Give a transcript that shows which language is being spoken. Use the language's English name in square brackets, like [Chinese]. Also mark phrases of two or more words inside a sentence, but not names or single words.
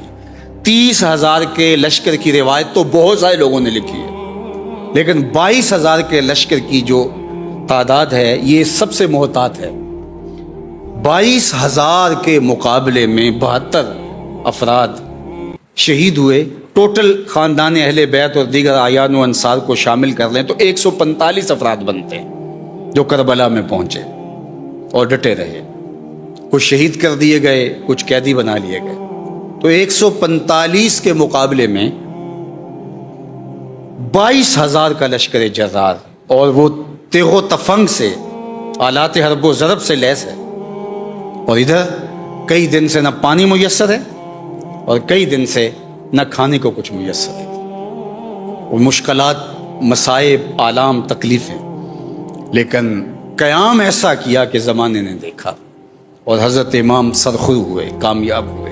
[Urdu] 30,000 کے لشکر کی روایت تو بہت سارے لوگوں نے لکھی ہے، لیکن 22,000 کے لشکر کی جو تعداد ہے یہ سب سے محتاط ہے۔ 22,000 کے مقابلے میں 72 افراد شہید ہوئے۔ ٹوٹل خاندان اہل بیت اور دیگر اعیان و انصار کو شامل کر لیں تو 145 افراد بنتے ہیں جو کربلا میں پہنچے اور ڈٹے رہے۔ کچھ شہید کر دیے گئے، کچھ قیدی بنا لیے گئے۔ تو 145 کے مقابلے میں 22,000 کا لشکر جرار، اور وہ تیغ و تفنگ سے، آلات حرب و ضرب سے لیس ہے، اور ادھر کئی دن سے نہ پانی میسر ہے اور کئی دن سے نہ کھانے کو کچھ میسر ہے۔ وہ مشکلات، مصائب، آلام، تکلیفیں، لیکن قیام ایسا کیا کہ زمانے نے دیکھا، اور حضرت امام سرخرو ہوئے، کامیاب ہوئے۔